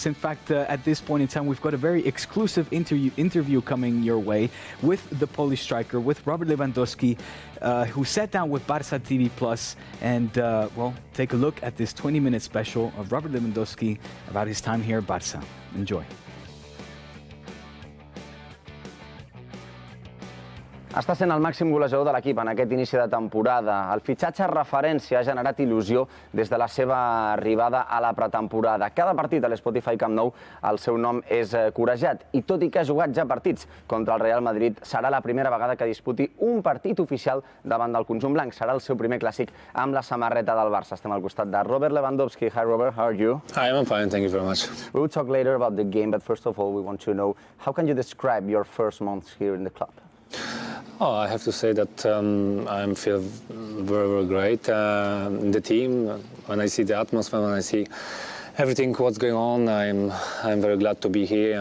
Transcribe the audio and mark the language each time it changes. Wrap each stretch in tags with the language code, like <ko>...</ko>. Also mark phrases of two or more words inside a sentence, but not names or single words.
<en>In fact, at this point in time, we've got a very exclusive interview coming your way with the Polish striker, with Robert Lewandowski, who sat down with Barça TV Plus, and well, take a look at this 20-minute special of Robert Lewandowski about his time here at Barça. Enjoy.</en> <ca>Està sent el màxim golejador de l'equip en aquest inici de temporada. El fitxatge referència ha generat il·lusió des de la seva arribada a la pretemporada. Cada partit a l'Spotify Camp Nou el seu nom és corejat, i tot i que ha jugat ja partits contra el Real Madrid, serà la primera vegada que disputi un partit oficial davant del conjunt blanc. Serà el seu primer clàssic amb la samarreta del Barça. Estem al costat de Robert Lewandowski.</ca> <en>Hi Robert, how are you? Hi, I'm fine, thank you very much. We will talk later about the game, but first of all we want to know, how can you describe your first months here in the club? Oh, I have to say that I feel very, very great in the team. When I see the atmosphere, when I see everything what's going on, I'm very glad to be here.</en>